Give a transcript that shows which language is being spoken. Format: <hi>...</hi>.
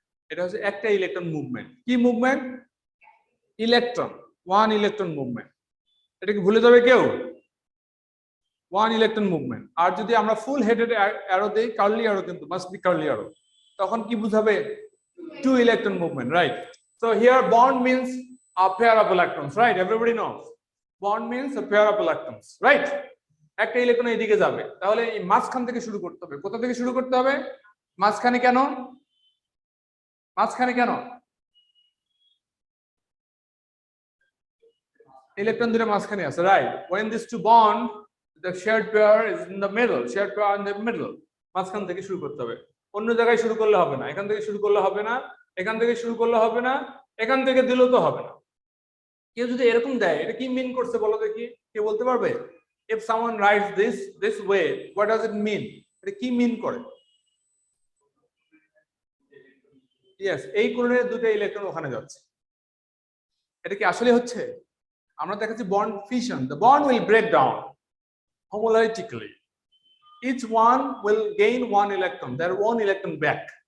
<bn>এটা হচ্ছে একটা ইলেকট্রন মুভমেন্ট। কি movement? Electron, one electron movement. এটা কি ভুলে যাবে কেউ? One electron movement. আর যদি আমরা ফুল হেডেড অ্যারো দেই, কার্লি অ্যারো, কিন্তু</bn> <en>must be curly arrow,</en> <bn>তখন কি বুঝাবে?</bn> <en>Two electron movement, right? So here bond means a pair of electrons, right? Everybody knows bond means a pair of electrons, right?</en> <bn>একটা electron এদিকে যাবে, তাহলে এই মাঝখান থেকে শুরু করতে হবে। কোথা থেকে শুরু করতে হবে? মাঝখানে। কেন মাঝখানে? কেন? ইলেকট্রন দুটো মাঝখানে আছে, right?</bn> <en>when these two bond, the shared pair is in the middle, shared pair in the middle.</en> <bn>মাঝখান থেকে শুরু করতে হবে, অন্য জায়গায় শুরু করলে হবে না, এখান থেকে শুরু করলে হবে না, এখান থেকে শুরু করলে হবে না, এখান থেকে দিলেও তো হবে না। কেউ যদি এরকম দেয়, এটা কি মিন করছে বলো দেখি, কে বলতে পারবে?</bn> <en>if someone writes this way, what does it mean?</en> <bn>এটা কি মিন করে? yes, এই কোণের দুটো ইলেকট্রন ওখানে যাচ্ছে। এটা কি আসলে হচ্ছে? আমরা দেখাচ্ছি bond fission.</bn> <en>The bond will break down homolytically. Each one will gain one electron, their one electron back.</en>